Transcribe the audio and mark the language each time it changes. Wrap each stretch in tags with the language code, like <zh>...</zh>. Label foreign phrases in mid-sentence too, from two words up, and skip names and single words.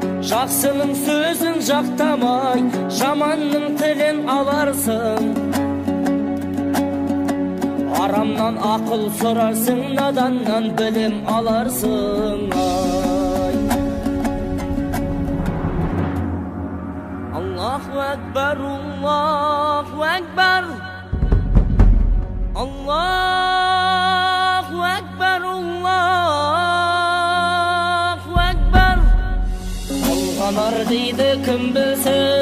<kk>Жақсының сөзін жақтамай, жаманның тілін аларсың. Арамнан ақыл сұрарсың, наданнан білім аларсың, ай.</kk> <ar>الله أكبر، الله أكبر. الله أكبر، الله أكبر.</ar> <kk>Алғанар дейді кім білсін,</kk>